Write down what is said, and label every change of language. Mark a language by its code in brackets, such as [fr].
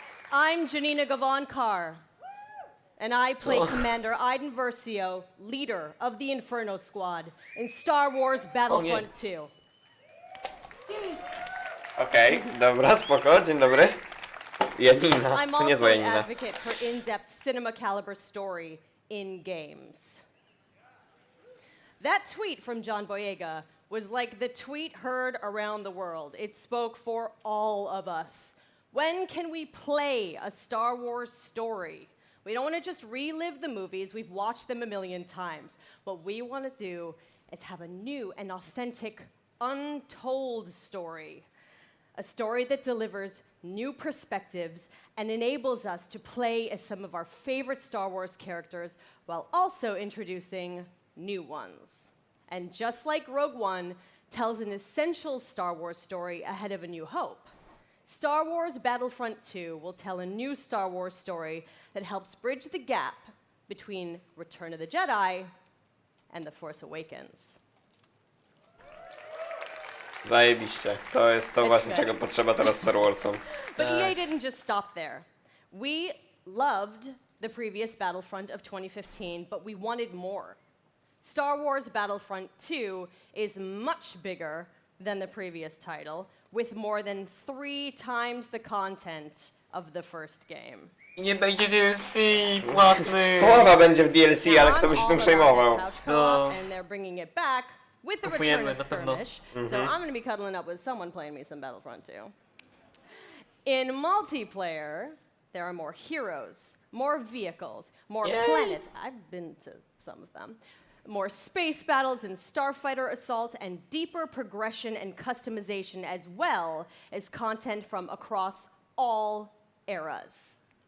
[en] I'm Janina Gavankar, and I play Commander Iden Versio, leader of the Inferno Squad in Star Wars Battlefront 2. [pl] Okej, dobra, spoko, dzień dobry. [en] Janina, I'm [pl] to niezła [en] also an Janina. advocate for in-depth cinema caliber story in games. That tweet from John Boyega was like the tweet heard around the world. It spoke for all of us. When can we play a Star Wars story? We don't want to just relive the movies. We've watched them a million times. What we want to do is have a new and authentic, untold story. A story that delivers new perspectives and enables us to play as some of our favorite Star Wars characters while also introducing new ones. And just like Rogue One tells an essential Star Wars story ahead of A New Hope, Star Wars Battlefront 2 will tell a new Star Wars story that helps bridge the gap between Return of the Jedi and The Force Awakens. [pl] Zajebiście. To jest to właśnie, czego potrzeba teraz Star Warsom. [en] But EA didn't just stop there. We loved the previous Battlefront of 2015, but we wanted more. Star Wars Battlefront 2 is much bigger than the previous title, with more than 3 times the content of the first game. [pl] Nie będzie DLC płatny. Połowa będzie w DLC, ale kto by się tym przejmował? No. [en] And they're bringing it back with the return of skirmish. So I'm going to be cuddling up with someone playing me some Battlefront 2. In multiplayer, there are more heroes, more vehicles, more planets. I've been to some of them. More space battles and starfighter assault, and deeper progression and customization, as well as content from across all eras.